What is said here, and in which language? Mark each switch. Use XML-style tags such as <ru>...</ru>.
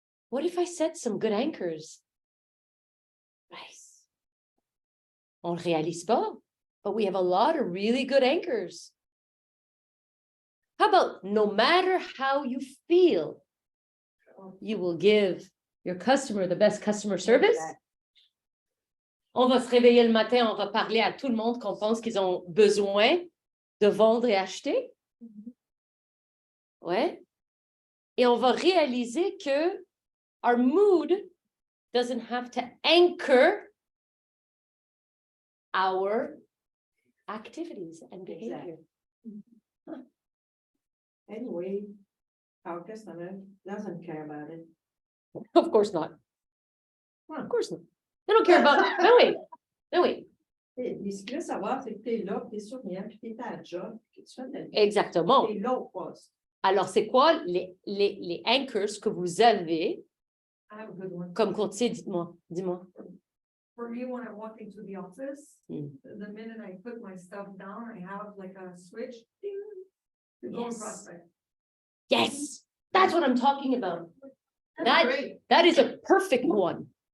<en>What if I set some good anchors? Nice.</en> <fr>On le réalise pas,</fr> <en>but we have a lot of really good anchors. How about no matter how you feel, you will give your customer the best customer service?</en> <fr>On va se réveiller le matin, on va parler à tout le monde qu'on pense qu'ils ont besoin de vendre et acheter. Ouais. Et on va réaliser que</fr> <en>our mood doesn't have to anchor our activities and behavior. Anyway, our customer doesn't care about it. Of course not. Of course not. They don't care about. No wait. No wait.</en> <fr>Et ce qu'il veut savoir, c'est que tu es là, tu es souriant, puis tu es à la job, puis tu fais de la vie. Exactement. Tu es là au poste. Alors, c'est quoi les anchors que vous avez</fr> <en>I have a good one.</en> <fr>comme courtier? Dites-moi. Dis-moi.</fr> <en>For me, when I walk into the office, Mm. the minute I put my stuff down, I have like a switch. Ding, to go and Yes. prospect. Yes. That's what I'm talking about. That's That- great. That is a perfect one.</en>